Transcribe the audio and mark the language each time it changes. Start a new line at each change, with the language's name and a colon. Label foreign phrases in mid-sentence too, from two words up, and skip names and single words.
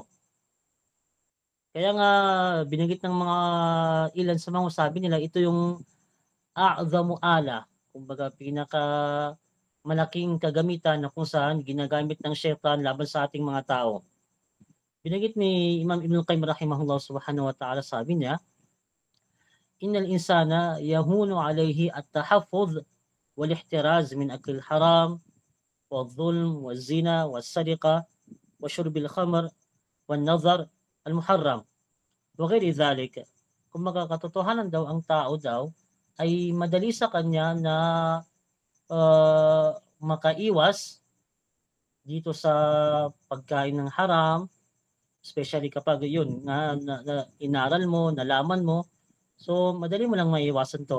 Filipino: Kaya nga binanggit ng mga ilan sa mga sabi nila, ito yung
Arabic: أعظم آلة,
Filipino: kumbaga pinaka malaking kagamitan na kung saan ginagamit ng syaitan laban sa ating mga tao. Binanggit ni Imam Ibn Qayyim
Arabic: رحمه الله سبحانه وتعالى,
Filipino: sabi niya,
Arabic: إن الإنسان يهون عليه التحفظ والاحتراز من أكل الحرام والظلم والزنا والسرقة وشرب الخمر والنظر المحرم وغير ذلك.
Filipino: Kung magkakatotohanan daw ang tao daw ay madali sa kanya na makaiwas dito sa pagkain ng haram, especially kapag yun na inaral mo, nalaman mo, so madali mo lang maiiwasan to.